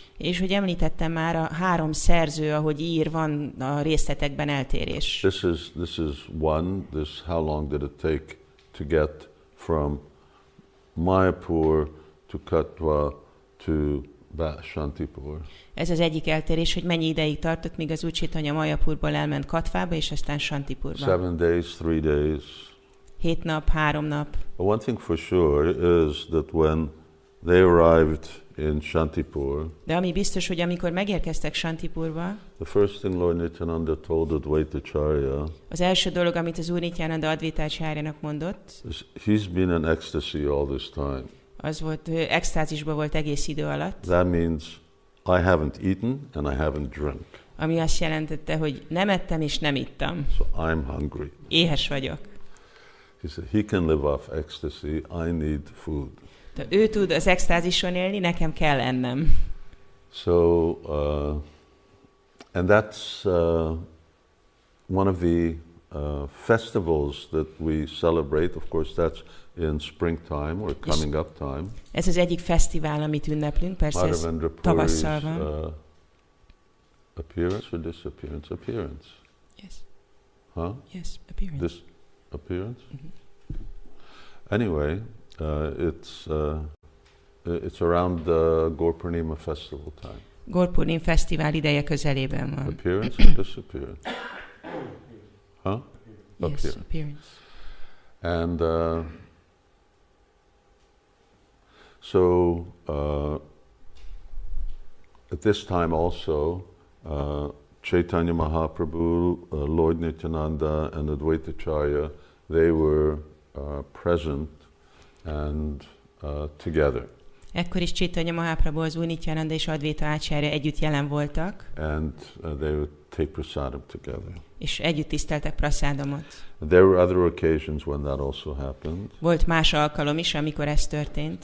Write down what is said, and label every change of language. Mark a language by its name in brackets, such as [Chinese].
[Hungarian] És hogy említettem már, a 3 szerző, ahogy ír, van a részletekben eltérés. [English] This is one. How long did it take to get from Mayapur to Katwa to Śāntipura? [Hungarian] Ez az egyik eltérés, hogy mennyi ideig tartott, míg az Úr Caitanya Mayapurból elment Katvába, és aztán Śāntipurba. [English] 7 days, 3 days. [Hungarian] 7 nap, 3 nap. [English] One thing for sure is that when they arrived in Śāntipura, [Hungarian] de ami biztos, hogy amikor megérkeztek Śāntipurba, [English] the first thing Lord Nityananda told Advaitacharya, [Hungarian] az első dolog, amit az Úr Nityananda Advaitacharyanak mondott, [English] he's been in ecstasy all this time. [Hungarian] Az volt, ő extázisban volt egész idő alatt. [English] That means I haven't eaten and I haven't drunk. [Hungarian] Ami azt jelentette, hogy nem ettem és nem ittam. [English] So I'm hungry. [Hungarian] Éhes vagyok. [English] He said, he can live off ecstasy, I need food. [Hungarian] De ő tud az extázison élni, nekem kell ennem. [English] So, and that's one of the festivals that we celebrate. Of course, that's in springtime or coming up time. [Hungarian] Ez az egyik fesztivál, amit ünneplünk, persze ez tavasszal van. [English] Appearance or disappearance? Appearance. Yes. Huh? Yes, appearance. Disappearance? Anyway, it's around the Gaur festival time. [Hungarian] Gaur fesztivál ideje közelében van. [English] Appearance or disappearance? Huh? Yes, appearance. And so at this time also, Caitanya Mahaprabhu, Lord Nityananda, and Advaitacharya, they were present and together. [Hungarian] Ekkor is Caitanya Mahaprabhu, az Úr Nityananda és Advaita Ácsárya együtt jelen voltak. [English] And they would take prasadam together. [Hungarian] És együtt tiszteltek praszádomot. [English] There were other occasions when that also happened. [Hungarian] Volt más alkalom is, amikor ez történt.